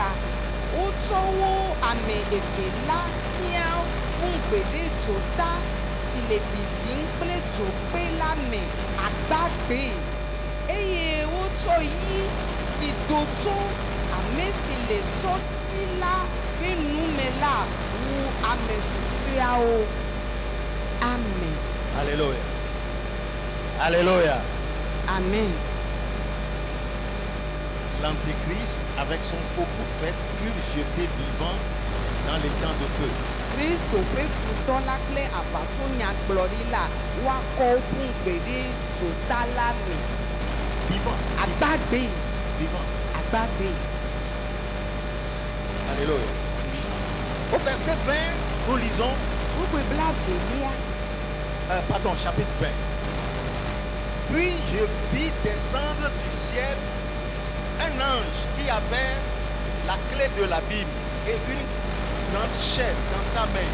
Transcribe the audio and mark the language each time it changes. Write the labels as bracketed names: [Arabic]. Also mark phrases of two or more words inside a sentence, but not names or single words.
[Ewe] Wotsɔ wo ame eve la sia ƒu gbe ɖe dzota si le bibim kple dzokpe la me agbagbe eye wotsɔ yi si do tso ame si le sɔti la ƒe nume la wu ame susɔeawo. Amen. Alléluia. Alléluia. Amen. [French] L'Antéchrist, avec son faux prophète, fut jeté vivant dans les temps de feu. [Ewe] Kristo ƒe futɔ la kple aʋatsonyagblɔɖila woakɔ ƒu gbe ɖe dzota la me [French] Vivant. [Ewe] agbagbe [French] Vivant. [Ewe] agbagbe. [French] Alléluia. Au verset 20, nous lisons, [Ewe] Gbogbo blavelia. [French] pardon, chapitre 20. Puis je vis descendre du ciel un ange qui avait la clé de l'abîme et une grande chaîne dans sa main.